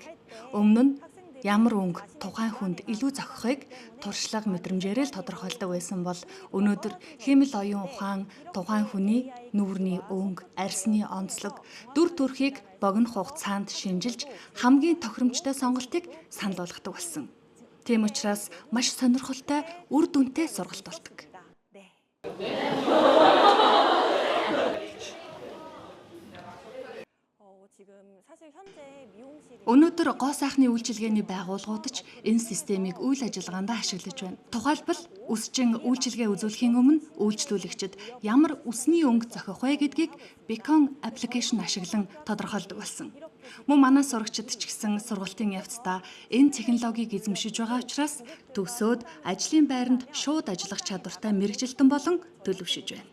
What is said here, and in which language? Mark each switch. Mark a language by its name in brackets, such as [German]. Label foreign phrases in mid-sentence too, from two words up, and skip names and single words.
[Mongolian] Өмнө нь ямар өнгө тухайн хүнд илүү зохихыг туршлага мэдрэмжээрээ л тодорхойлдог байсан бол өнөөдөр хиймэл оюун ухаан тухайн хүний нүүрний өнгө, арьсны онцлог, дүр төрхийг богино хугацаанд шинжилж хамгийн тохиромжтой сонголтыг санал болгодог болсон. Тийм учраас маш сонирхолтой, үр дүнтэй сургалт болдог. [Korean] 지금 사실 현재 미용실이 [Mongolian] Өнөөдөр гоо сайхны үйлчилгээний байгууллагууд ч энэ системийг үйл ажиллагаанд ашиглаж байна. Тухайлбал өсчин үйлчилгээ үзүүлэхийн өмнө үйлчлүүлэгчид ямар үсний өнгө зохиох вэ гэдгийг [English] Beacon application [Mongolian] ашиглан тодорхойлдог болсон. Мөн манай сурагчид ч гэсэн сургалтын явцдаа энэ технологиг эзэмшиж байгаа учраас төгсөөд ажлын байранд шууд ажиллах чадвартай мэргэжилтэн болон төлөвшөж байна.